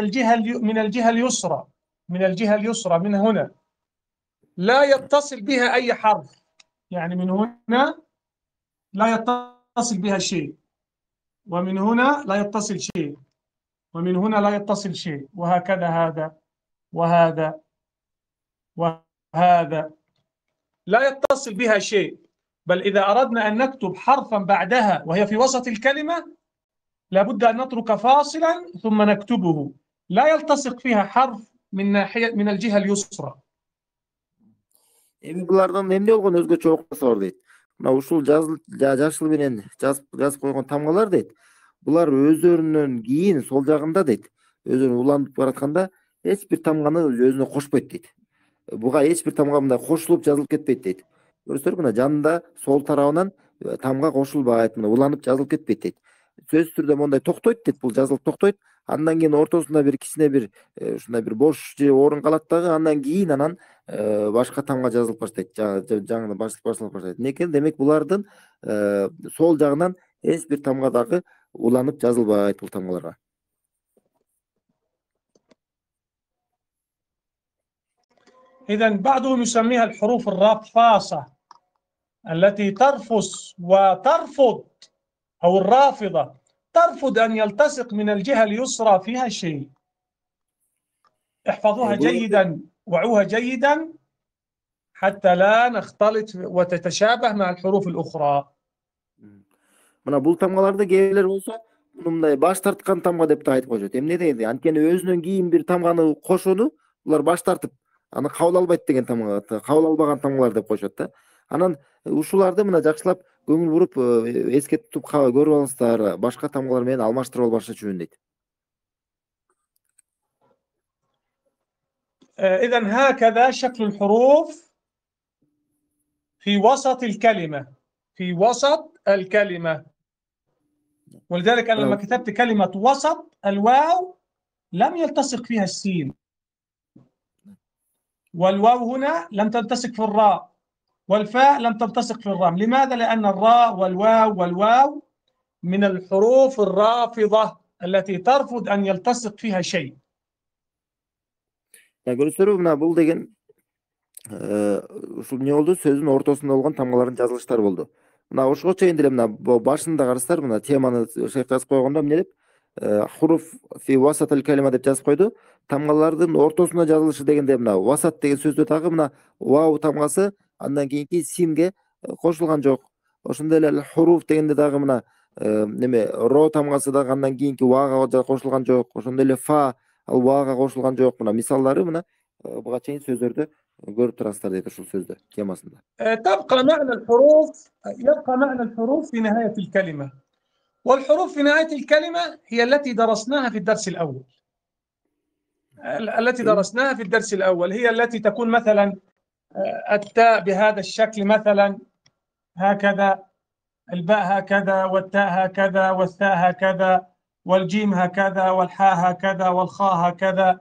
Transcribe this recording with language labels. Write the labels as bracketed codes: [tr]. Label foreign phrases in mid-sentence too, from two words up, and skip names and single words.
[ar] الجهة اليسرى، من الجهة اليسرى من هنا، لا يتصل بها أي حرف، يعني من هنا لا يتصل بها شيء، ومن هنا لا يتصل شيء، ومن هنا لا يتصل شيء، وهكذا هذا وهذا وهذا لا يتصل بها شيء. بل إذا أردنا أن نكتب حرفا بعدها وهي في وسط الكلمة لابد أن نترك فاصلا ثم نكتبه، لا يلتصق فيها حرف من الجهة اليسرى. [ky] Эми булардын эмне болгон өзгөчө окуясы бар дейт. Мына ушул жашыл менен жазып койгон тамгалар дейт. Булар өздөрүнөн кийин сол жагында дейт, өзүнө уланып баратканда эч бир тамганы өзүнө кошпойт дейт. Буга эч бир тамга мындай кошулуп жазылып кетпейт дейт. Көрүсүздөр, мына жанында сол тарабынан тамга кошулбайт, мына уланып жазылып кетпейт дейт. Сөзсүз түрдө мондай токтойт дейт, бул жазылып токтойт. Андан кийин ортосунда бир кичине бир ушундай бир бош же орун калат дагы, андан кийин башка тамга жазылып баштайт, жаңы башылып баштайт. Некен демек булардын сол жагынан эч бир тамга дагы уланып жазылбайт бул тамгаларга. [ar] إذن بعضهم يسميها الحروف الرفاصة التي ترفس وترفض، أو الرافضة ترفض أن يلتصق من الجهة اليسرى فيها شيء. احفظوها جيدا، وعوها جيدا حتى لا نختلط وتتشابه مع الحروف الأخرى. [ky] Мына бул тамгаларды кээ бирлер болсо мындай баш тарткан тамга деп да айтып коюшат. Эмне дегенде, анткени өзүнөн кийин бир тамганы кошууну булар баш тартып, аны кабыл албайт деген тамга, кабыл албаган тамгалар деп коюшат да. Анан ушуларды мына жакшылап көңүл буруп эске тутуп көрүп алыңыздар, башка тамгалар менен алмаштырып албаш үчүн дейт. [ar] إذن هكذا شكل الحروف في وسط الكلمة، في وسط الكلمة. ولذلك أنا لما كتبت كلمة وسط، الواو لم يلتصق فيها السين، والواو هنا لم تلتصق في الراء، والفاء لم تلتصق في الراء. لماذا؟ لأن الراء والواو من الحروف الرافضة التي ترفض أن يلتصق فيها شيء. [ky] Көрүсүздөр, мына бул деген ушул эмне болду? Сөздүн ортосунда болгон тамгалардын жазылыштары болду. Мына ошого чейин деле мына башында карасыздар, мына теманы шейх жазып койгондо эмне деп [ar] حروف في وسط الكلمة [ky] деп жазып койду. Тамгалардын ортосунда жазылышы дегенде мына васат деген сөздө дагы мына вау тамгасы андан кийинки синге кошулган жок. Ошондой эле хуруф дегенде дагы мына неме ро тамгасы дагы андан кийинки вага кошулган жок. Ошондой эле фа ал вага кошулган жок. Мына мисалдары мына буга чейин сөздөрдө көрүп турасыздар дейт ушул сөздө темасында. [ar] يبقى معنى الحروف في نهاية الكلمة، والحروف في نهاية الكلمة هي التي درسناها في الدرس الأول. هي التي تكون مثلا التاء بهذا الشكل، مثلا هكذا، الباء هكذا، والتاء هكذا، والثاء هكذا، والجيم هكذا، والحاء هكذا، والخاء هكذا.